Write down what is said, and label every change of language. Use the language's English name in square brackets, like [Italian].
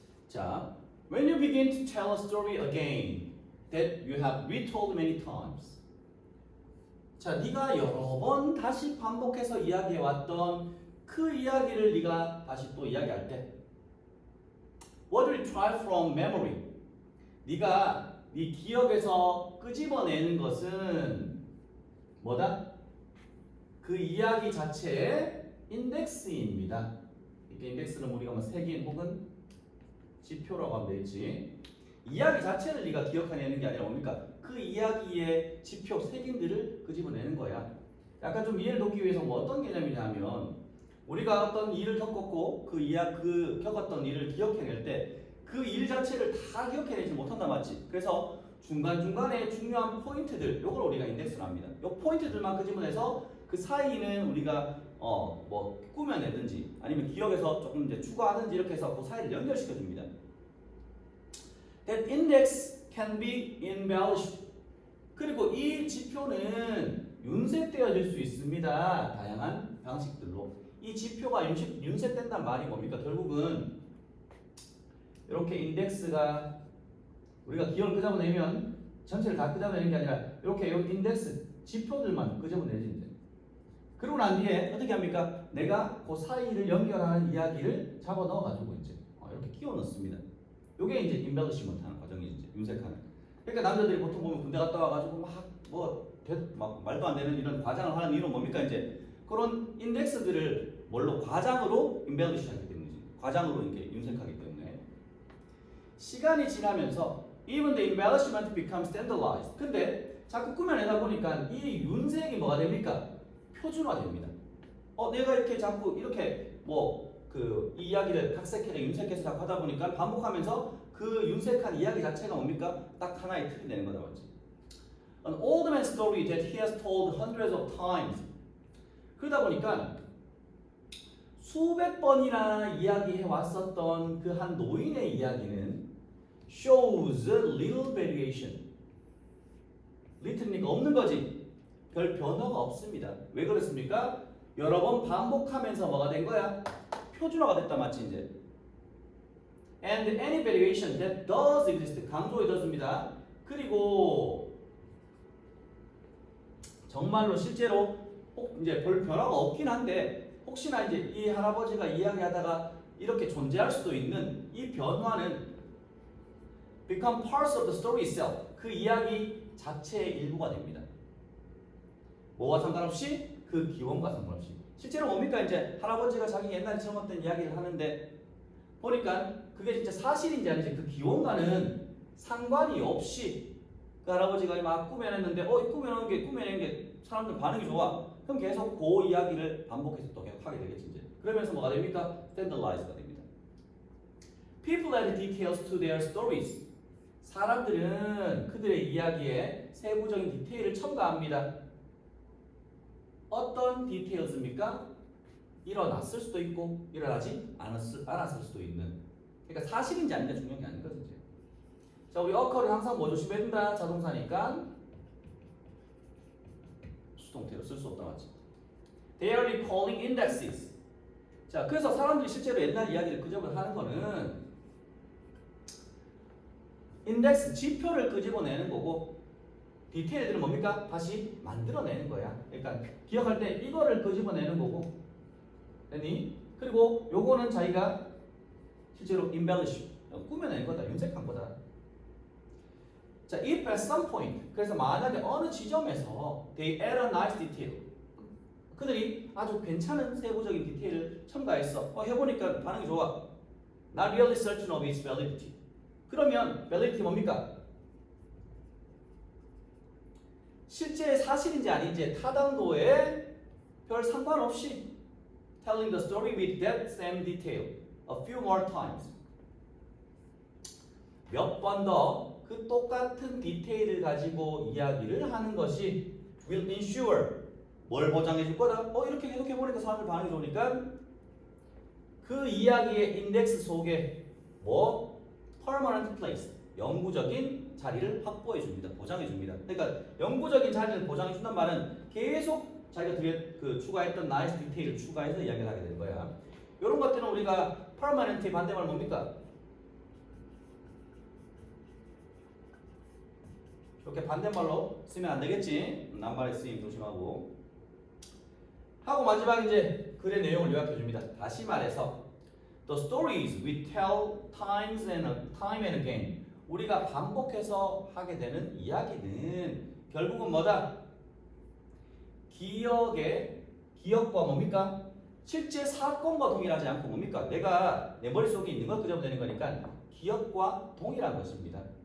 [English] 자, when you begin to tell a story again that you have retold many times. [Korean] 자, 네가 여러 번 다시 반복해서 이야기해왔던 그 이야기를 네가 다시 또 이야기할 때 [English] what you try from memory. [Korean] 네가 네 기억에서 끄집어내는 것은 뭐다? 그 이야기 자체의 인덱스입니다. 이렇게 인덱스는 우리가 뭐 색인 혹은 지표라고 하면 되겠지. 이야기 자체를 네가 기억해내는 게 아니라 뭡니까? 그 이야기의 지표, 색인들을 끄집어내는 거야. 약간 좀 이해를 돕기 위해서 뭐 어떤 개념이냐면 우리가 어떤 일을 겪었고 그 겪었던 일을 기억해낼 때 그 일 자체를 다 기억해내지 못한다 맞지? 그래서 중간중간에 중요한 포인트들 요걸 우리가 인덱스를 합니다. 요 포인트들만 끄집어내서 그 사이는 우리가 뭐 꾸며내든지 아니면 기억에서 조금 이제 추가하든지 이렇게 해서 그 사이를 연결시켜 줍니다. [English] That index can be embellished. [Korean] 그리고 이 지표는 윤색되어질 수 있습니다. 다양한 방식들로. 이 지표가 윤색된단 말이 뭡니까? 결국은 이렇게 인덱스가 우리가 기억을 끄집어내면 전체를 다 끄집어내는 게 아니라 이렇게 이 인덱스 지표들만 끄집어내지 이제. 그러고 난 뒤에 어떻게 합니까? 내가 그 사이를 연결하는 이야기를 잡아 넣어가지고 이제 이렇게 끼워 넣습니다. 이게 이제 embellishment 하는 과정이지 이제 윤색하는. 그러니까 남자들이 보통 보면 군대 갔다 와가지고 막 말도 안 되는 이런 과장을 하는 이유는 뭡니까? 이제 그런 인덱스들을 뭘로 과장으로 embellish 하기 때문이지. 과장으로 이렇게 윤색하기 때문에. 시간이 지나면서 [English] even the embellishment becomes standardized. [Korean] 근데 자꾸 꾸며내다 보니까 이 윤색이 뭐가 됩니까? 표준화됩니다. 내가 이렇게 자꾸 이렇게 이 이야기를 각색해서 윤색해서 자꾸 하다 보니까 반복하면서 그 윤색한 이야기 자체가 뭡니까? 딱 하나의 틀이 되는 거다 맞지? [English] An old man's story that he has told hundreds of times. [Korean] 그러다 보니까 수백 번이나 이야기해 왔었던 그 한 노인의 이야기는 [English] shows little variation. [Korean] little니까 없는 거지. 별 변화가 없습니다. 왜 그렇습니까? 여러 번 반복하면서 뭐가 된 거야? 표준화가 됐다 맞지 이제. [English] And any variation that does exist [Korean] 강조해뒀습니다. 그리고 정말로 실제로 이제 별 변화가 없긴 한데 혹시나 이제 이 할아버지가 이야기하다가 이렇게 존재할 수도 있는 이 변화는 [English] become parts of the story itself. [Korean] 그 이야기 자체의 일부가 됩니다. 뭐와 상관없이 그 기원과 상관없이. 실제로 뭡니까? 이제 할아버지가 자기 옛날에 젊었던 이야기를 하는데 보니까 그게 진짜 사실인지 아닌지 그 기원과는 상관이 없이 그 할아버지가 막 꾸며냈는데 꾸며낸 게 사람들 반응이 좋아. 그럼 계속 그 이야기를 반복해서 또 계속 하게 되겠지 이제. 그러면서 뭐가 됩니까? standardized가 됩니다. [English] People add details to their stories. [Korean] 사람들은 그들의 이야기에 세부적인 디테일을 첨가합니다. 어떤 디테일입니까? 일어났을 수도 있고 일어나지 않았을 수도 있는. 그러니까 사실인지 아닌지 중요한 게 아닌 거지 이제. 자, 우리 occur를 항상 뭐 조심해야 된다? 자동사니까 수동태로 쓸 수 없다 맞지? [English] They are recalling indexes. [Korean] 자, 그래서 사람들이 실제로 옛날 이야기를 끄집어 하는 거는 인덱스 지표를 끄집어내는 거고 디테일들은 뭡니까? 다시 만들어내는 거야. 그러니까 기억할 때 이거를 끄집어내는 거고, 됐니? 그리고 요거는 자기가 실제로 embellish, 꾸며낸 거다, 윤색한 거다. 자, [English] if at some point, [Korean] 그래서 만약에 어느 지점에서 [English] they add a nice detail, [Korean] 그들이 아주 괜찮은 세부적인 디테일을 첨가했어. 해보니까 반응이 좋아. [English] Not really certain of its validity. [Korean] 그러면 validity 뭡니까? 실제 사실인지 아닌지 타당도에 별 상관없이 [English] telling the story with that same detail a few more times. [Korean] 몇 번 더 그 똑같은 디테일을 가지고 이야기를 하는 것이 [English] will ensure [Korean] 뭘 보장해 줄 거다? 이렇게 계속 해보니까 사람들 반응이 좋으니까 그 이야기의 인덱스 속에 permanent place, 영구적인 자리를 확보해 줍니다. 보장해 줍니다. 그러니까 영구적인 자리를 보장해 준다는 말은 계속 자기가 추가했던 nice 디테일을 추가해서 이야기를 하게 되는 거야. 이런 것들은 우리가 permanent의 반대말 뭡니까? 이렇게 반대말로 쓰면 안 되겠지? 남발의 쓰임 조심하고. 하고 마지막 이제 글의 내용을 요약해 줍니다. 다시 말해서 [English] the stories we tell time and again. [Korean] 우리가 반복해서 하게 되는 이야기는 결국은 뭐다? 기억과 뭡니까? 실제 사건과 동일하지 않고 뭡니까? 내가 내 머릿속에 있는 걸 끄집어내는 거니까 기억과 동일한 것입니다.